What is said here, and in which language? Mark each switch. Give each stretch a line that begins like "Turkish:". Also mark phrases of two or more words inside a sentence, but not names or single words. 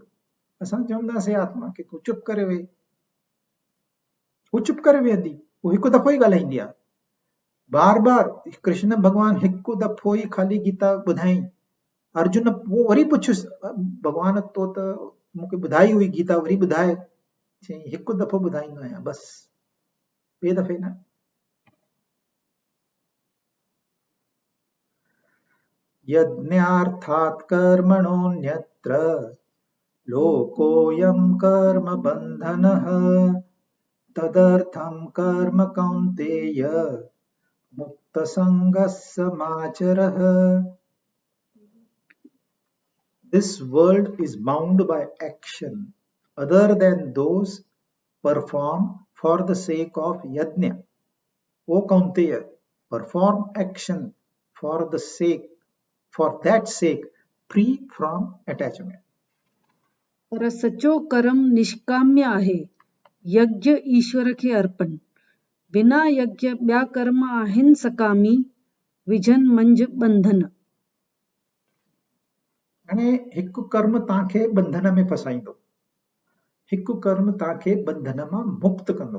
Sindhi: असां चवंदासीं आत्मा खे तूं चुप करे वेह, हू चुप करे वेहंदी, हू हिकु दफ़ो ई ॻाल्हाईंदी आहे। बार बार कृष्ण भॻवानु हिकु दफ़ो ई ख़ाली गीता ॿुधाई। अर्जुन पोइ वरी पुछियुसि, भॻवान तो त मूंखे ॿुधाई हुई गीता, वरी ॿुधाए। चई हिकु दफ़ो ॿुधाईंदो आहियां बस, ॿिए दफ़े न।
Sanskrit: यज्ञार्थात् कर्मणोऽन्यत्र लोकोऽयं कर्म बन्धनः तदर्थं कर्म कौन्तेय मुक्तसङ्गः समाचरः।
English: This world is bound by action other than those performed for the sake of yajna. O Kaunteya, perform action for that sake, free from attachment.
Sindhi: पर सचो कर्म निष्काम्य आहे, यज्ञ ईश्वर खे अर्पण। बिना यज्ञ ॿिया कर्म आहिनि सकामी, विझन मंझि बंधन। हाणे हिकु कर्म तव्हांखे बंधन में फसाईंदो, हिकु कर्म तव्हांखे बंधन मां मुक्त कंदो।